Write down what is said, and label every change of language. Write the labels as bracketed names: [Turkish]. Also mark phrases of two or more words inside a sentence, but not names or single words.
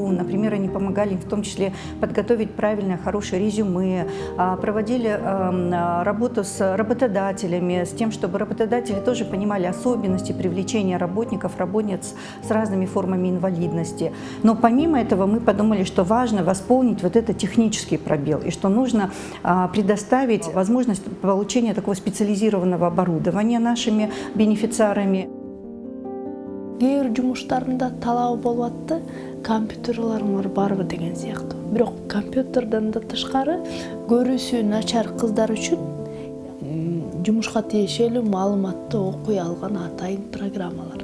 [Russian] Например, они помогали им в том числе подготовить правильное, хорошее резюме, проводили работу с работодателями, с тем, чтобы работодатели тоже понимали особенности привлечения работников, работниц с разными формами инвалидности. Но помимо этого мы подумали, что важно восполнить вот этот технический пробел и что нужно предоставить возможность получения такого специализированного оборудования нашими бенефициарами. [Kyrgyz] Кээ бир жумуштарында талабы болуп атты, компьютерларыңар барбы деген сыяктуу. Бирок компьютерден да тышкары көрүүсү начар кыздар үчүн жумушка тиешелүү маалыматты окуй алган атайын программалар.